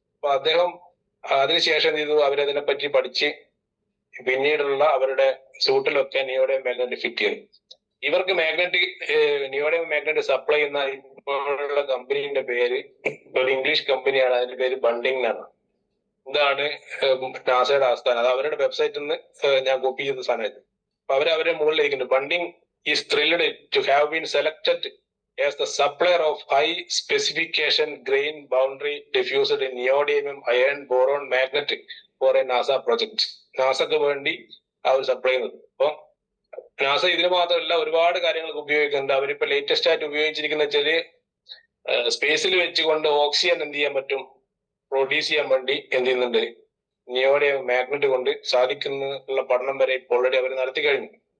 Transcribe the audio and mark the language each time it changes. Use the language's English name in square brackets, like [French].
[Malayalam] അപ്പൊ അദ്ദേഹം അതിനുശേഷം ചെയ്തു, അവരതിനെ പറ്റി പഠിച്ച് പിന്നീടുള്ള അവരുടെ സൂട്ടിലൊക്കെ നിയോഡിയം മാഗ്നറ്റ് ഫിറ്റ് ചെയ്തു. ഇവർക്ക് നിയോഡിയം മാഗ്നറ്റ് സപ്ലൈ ചെയ്യുന്ന ഇപ്പോഴുള്ള കമ്പനീന്റെ പേര് ഒരു ഇംഗ്ലീഷ് കമ്പനിയാണ്. അതിന്റെ പേര് ബണ്ടിങ് എന്നാണ്. ഇതാണ് നാസയുടെ ആസ്ഥാനം. അത് അവരുടെ വെബ്സൈറ്റിൽ നിന്ന് ഞാൻ കോപ്പി ചെയ്ത സാധനമായിരുന്നു. അപ്പൊ അവരെ മുകളിൽ ഇരിക്കുന്നു. [English] Bunting is thrilled to have been selected as the supplier of high specification grain boundary diffused in neodymium iron boron magnet for a NASA project. [Malayalam] നാസക്ക് വേണ്ടി അവർ സപ്ലൈ ചെയ്യുന്നത്. അപ്പൊ നാസ ഇതിന് മാത്രമല്ല ഒരുപാട് കാര്യങ്ങൾക്ക് ഉപയോഗിക്കുന്നുണ്ട്. അവരിപ്പോ ലേറ്റസ്റ്റ് ആയിട്ട് ഉപയോഗിച്ചിരിക്കുന്ന വെച്ചാല് സ്പേസിൽ വെച്ചുകൊണ്ട് ഓക്സിജൻ എന്ത് ചെയ്യാൻ പറ്റും, പ്രൊഡ്യൂസ് ചെയ്യാൻ വേണ്ടി എന്ത് ചെയ്യുന്നുണ്ട്, നിയോഡിയം മാഗ്നറ്റ് കൊണ്ട് സാധിക്കുന്ന പഠനം വരെ ഇപ്പോൾ ഓൾറെഡി അവർ നടത്തി കഴിഞ്ഞു.